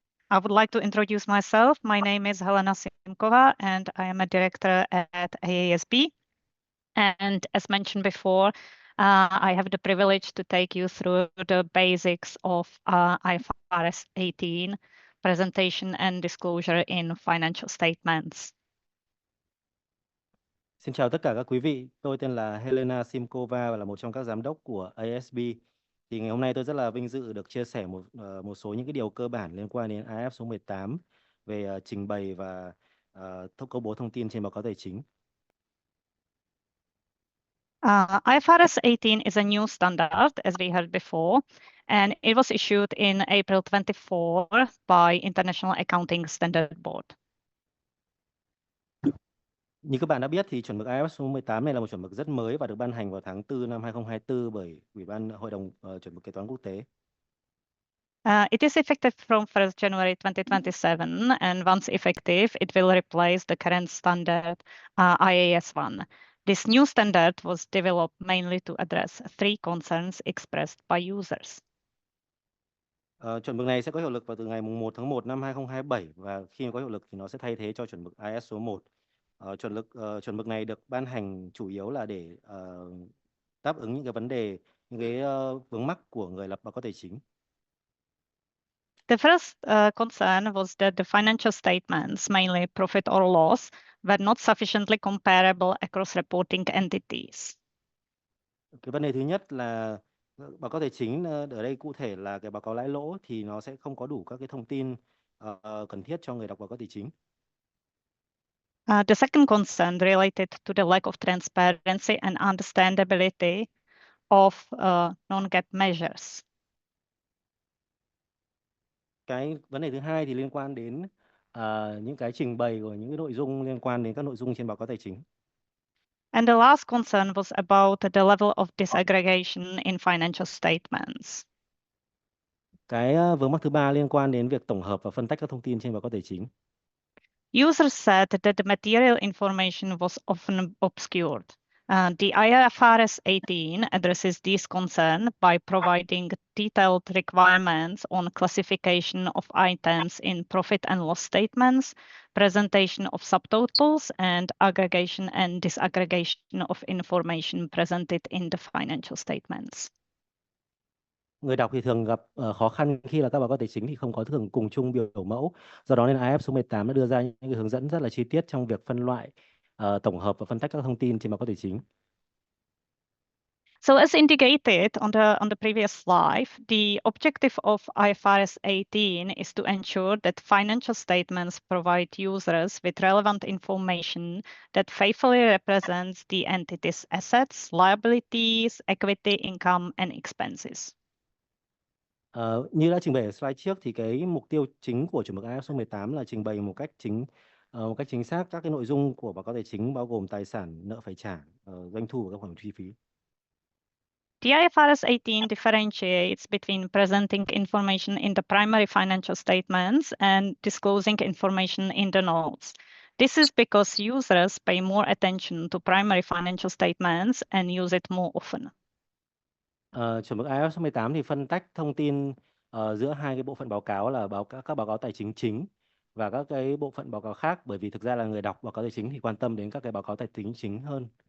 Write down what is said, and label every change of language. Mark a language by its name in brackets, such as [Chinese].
[English] I would like to introduce myself. My name is Helena Simkova, and I am a director at AASB. And as mentioned before, I have the privilege to take you through the basics of IFRS 18 presentation and disclosure in financial statements. [Vietnamese] Xin chào tất cả các quý vị. Tôi tên là Helena Simkova và là một trong các giám đốc của ASB. Thì ngày hôm nay tôi rất là vinh dự được chia sẻ một số những cái điều cơ bản liên quan đến IFRS số 18 về trình bày và công bố thông tin trên báo cáo tài chính. [English] IFRS 18 is a new standard, as we heard before, and it was issued in April 24 by International Accounting Standard Board. Như các bạn đã biết thì chuẩn mực IFRS số 18 này là một chuẩn mực rất mới và được ban hành vào tháng 4 năm 2024 bởi Ủy ban Hội đồng chuẩn mực kế toán quốc tế. It is effective from 1st January 2027, and once effective, it will replace the current standard IAS 1. This new standard was developed mainly to address three concerns expressed by users. [Vietnamese] Chuẩn mực này sẽ có hiệu lực vào từ ngày 1 tháng 1 năm 2027 và khi có hiệu lực thì nó sẽ thay thế cho chuẩn mực IAS số 1. Chuẩn mực này được ban hành chủ yếu là để đáp ứng những cái vấn đề, những cái vướng mắc của người lập báo cáo tài chính. [English] The first concern was that the financial statements, mainly profit or loss, were not sufficiently comparable across reporting entities. [Vietnamese] Cái vấn đề thứ nhất là báo cáo tài chính ở đây cụ thể là cái báo cáo lãi lỗ thì nó sẽ không có đủ các cái thông tin cần thiết cho người đọc báo cáo tài chính. [English] The second concern related to the lack of transparency and understandability of non-GAAP measures. [Vietnamese] Cái vấn đề thứ hai thì liên quan đến những cái trình bày của những cái nội dung liên quan đến các nội dung trên báo cáo tài chính. [English] And the last concern was about the level of disaggregation in financial statements. [Vietnamese] Cái vướng mắc thứ ba liên quan đến việc tổng hợp và phân tách các thông tin trên báo cáo tài chính. [English] Users said that the material information was often obscured. The IFRS 18 addresses this concern by providing detailed requirements on classification of items in profit and loss statements, presentation of subtotals, and aggregation and disaggregation of information presented in the financial statements. [Vietnamese] Người đọc thì thường gặp khó khăn khi là các báo cáo tài chính thì không có thường cùng chung biểu mẫu. Do đó nên IF số 18 đã đưa ra những cái hướng dẫn rất là chi tiết trong việc phân loại, tổng hợp và phân tách các thông tin trên báo cáo tài chính. [English] So as indicated on the previous slide, the objective of IFRS 18 is to ensure that financial statements provide users with relevant information that faithfully represents the entity's assets, liabilities, equity, income, and expenses. [Vietnamese] Như đã trình bày ở slide trước thì cái mục tiêu chính của chuẩn mực IFRS số 18 là trình bày một cách chính xác các cái nội dung của báo cáo tài chính, bao gồm tài sản, nợ phải trả, doanh thu và các khoản chi phí. [English] The IFRS 18 differentiates between presenting information in the primary financial statements and disclosing information in the notes. This is because users pay more attention to primary financial statements and use it more often. [Vietnamese] Chuẩn mực IFRS số 18 thì phân tách thông tin giữa hai cái bộ phận báo cáo là các báo cáo tài chính chính và các cái bộ phận báo cáo khác, bởi vì thực ra là người đọc báo cáo tài chính thì quan tâm đến các cái báo cáo tài chính chính hơn.